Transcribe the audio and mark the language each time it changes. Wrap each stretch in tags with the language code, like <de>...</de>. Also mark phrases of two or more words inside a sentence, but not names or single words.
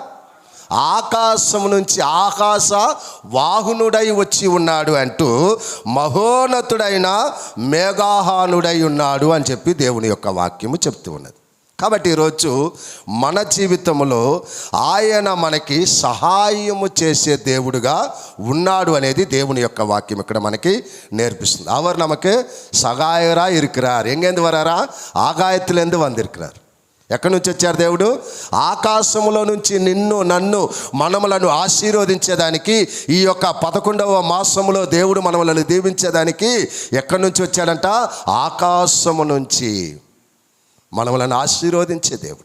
<te>ఆకాశం నుంచి, ఆకాశ వాహనుడై వచ్చి ఉన్నాడు అంటూ మహోన్నతుడైన మేఘాహానుడై ఉన్నాడు అని చెప్పి దేవుని యొక్క వాక్యము చెప్తూ ఉన్నది. కాబట్టి ఈరోజు మన జీవితంలో ఆయన మనకి సహాయము చేసే దేవుడుగా ఉన్నాడు అనేది దేవుని యొక్క వాక్యం ఇక్కడ మనకి నేర్పిస్తుంది.</te> <ta>அவர் நமக்கு சகாயராக இருக்கிறார். எங்கேருந்து வராரா? ஆகாயத்திலேருந்து வந்திருக்கிறார்.</ta> <te>ఎక్కడి నుంచి వచ్చారు దేవుడు? ఆకాశములో నుంచి నిన్ను నన్ను మనములను ఆశీర్వదించేదానికి, ఈ యొక్క 11వ మాసములో దేవుడు మనములను దీవించేదానికి ఎక్కడి నుంచి వచ్చాడంట? ఆకాశము నుంచి మనములను ఆశీర్వదించే దేవుడు.</te>